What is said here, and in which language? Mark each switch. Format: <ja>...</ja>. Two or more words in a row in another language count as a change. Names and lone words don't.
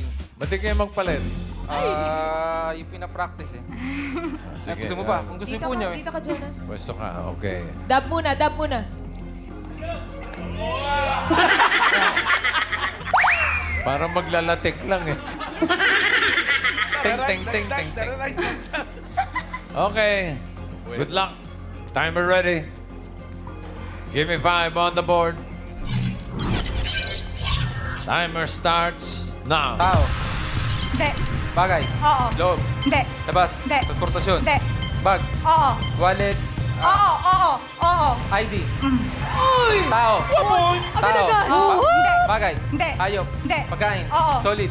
<tl>Ba't di kayo magpalit? Yung pinapractice eh. Sige. Gusto mo ba? Kung gusto po nyo eh. Dito ka, Jonas. Pwesto ka, okay. Dab muna, dab muna. Parang maglalatik lang eh. Ting, ting, ting, ting, ting.</tl> <en>Okay. Good luck. Timer ready. Give me 5 on the board. Timer starts now.</en> <tl>Tao. Hindi. Bagay. Oo. Loob. Hindi. Labas. Hindi. Transportasyon. Hindi. Bag. Oo. Wallet. Oo. ID. Tao. Tao. Hindi. Bagay. Hindi. Hayop. Hindi. Pagkain. Oo. Solid.</tl>